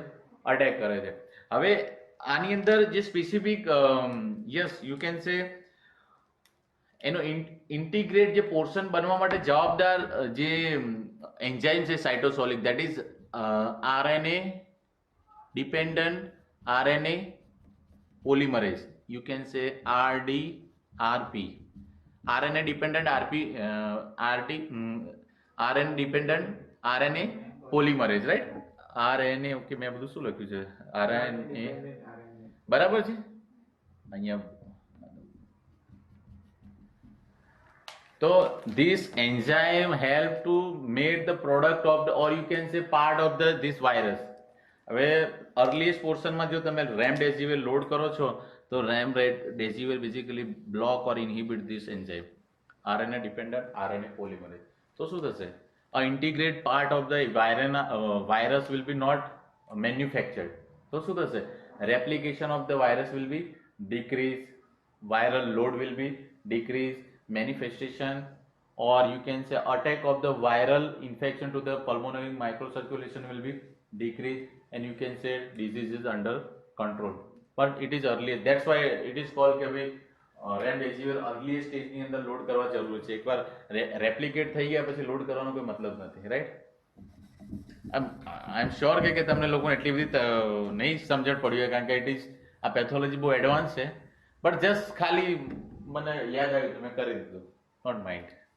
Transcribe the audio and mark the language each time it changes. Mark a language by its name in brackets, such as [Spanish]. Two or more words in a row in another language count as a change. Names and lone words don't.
[English] અટેક [Gujarati] કરે છે. હવે આની અંદર જે [English] specific yes you can say [Gujarati] એનો ઇન્ટિગ્રેટ જે પોર્શન બનવા માટે જવાબદાર જે એન્ઝાઇમ છે [English] cytosolic, that is RNA dependent RNA polymerase, you can say RDRP, RNA dependent RNA dependent RNA polymerase, right? [Gujarati] RNA, ઓકે, મેં બધું શું લખ્યું છે? RNA, બરાબર છે. અહીંયા તો [English] this enzyme help to make the product of the, or you can say part of the this virus. હવે earliest portion [Gujarati] માં જો તમે remdesivir લોડ કરો છો તો [English] remdesivir basically block or inhibit this enzyme RNA dependent RNA polymerase. [Gujarati] તો શું થશે? [English] A integrate part of the virus will be not manufactured. [Gujarati] તો શું થશે? [English] Replication of the virus will be decreased, viral load will be decreased, manifestation or you can say attack of the viral infection to the pulmonary microcirculation will be decreased, and you can say disease is under control. But it is early, that's why it is called [Gujarati] કે ભાઈ [English] remdesivir early stage [Gujarati] ની અંદર લોડ કરવા જરૂરી છે. એકવાર રેપ્લિકેટ થઈ ગયા પછી લોડ કરવાનો કોઈ મતલબ નથી, રાઈટ? [English] I am sure [Gujarati] કે તમને લોકોને એટલી બધી નહીં સમજણ પડી હોય, કારણ કે [English] it is [Gujarati] આ પેથોલોજી બહુ એડવાન્સ છે, [English] but just [Gujarati] ખાલી મને યાદ આવ્યું તો મેં કરી દીધું, [English] not mind.